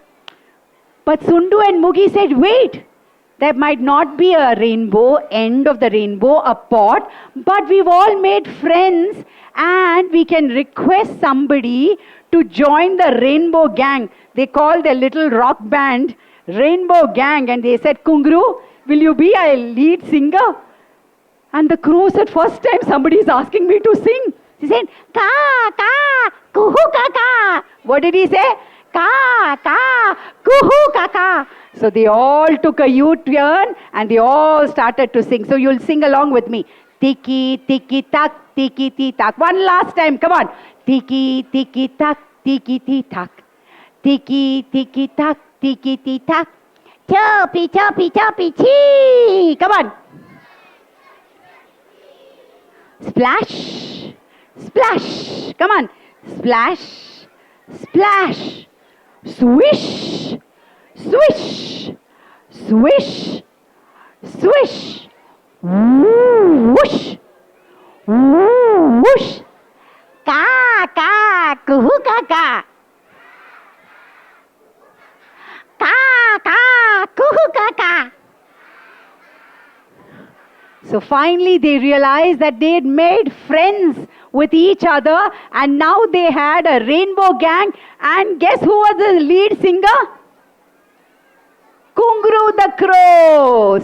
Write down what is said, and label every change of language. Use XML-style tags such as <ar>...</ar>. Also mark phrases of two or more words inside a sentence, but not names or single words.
<en>But Sundu and Mugi said, "Wait, there might not be a rainbow, end of the rainbow, a pot, but we've all made friends and we can request somebody to join the Rainbow Gang." They called their little rock band Rainbow Gang and they said, "Kunguru, will you be a lead singer?" And the crow said, "First time somebody is asking me to sing." He said, "Ka, ka, kuhu, ka, ka." What did he say? Ka, ka, kuhu, ka, ka. So they all took a U-turn and they all started to sing. So you'll sing along with me. Tiki, tiki, tak, tiki, ti, tak. One last time, come on. Tiki, tiki, tak, tiki, ti, tak. Tiki, tiki, tak, tiki, ti, tak. Choppy, choppy, choppy, chee. Come on. Splash, splash. Come on. Splash, splash. Swish, swish, swish, swish. Whoosh, whoosh. Ka, ka, kuhu, ka, ka. Ka, ka, kuhu, ka, ka. So finally they realized that they had made friends with each other and now they had a rainbow gang. And guess who was the lead singer? Kunguru the crow.</en>